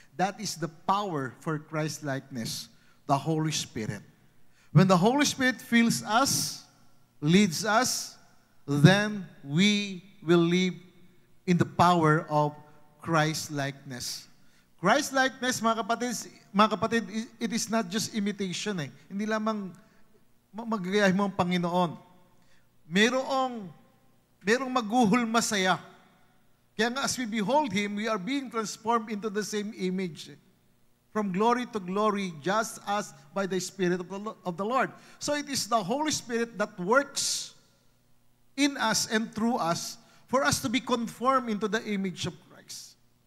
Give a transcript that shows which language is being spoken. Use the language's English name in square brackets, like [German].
[English] That is the power for Christ-likeness, the Holy Spirit. When the Holy Spirit fills us, leads us, then we will live in the power of Christ-likeness. Christ-likeness, [Filipino] mga kapatid, [English] it is not just imitation eh. [Filipino] Hindi lamang magagayahin mo ang Panginoon. Merong maguhulma saya. Kaya nga [English] as we behold Him, we are being transformed into the same image. From glory to glory, just as by the Spirit of the Lord. So it is the Holy Spirit that works in us and through us for us to be conformed into the image of Christ.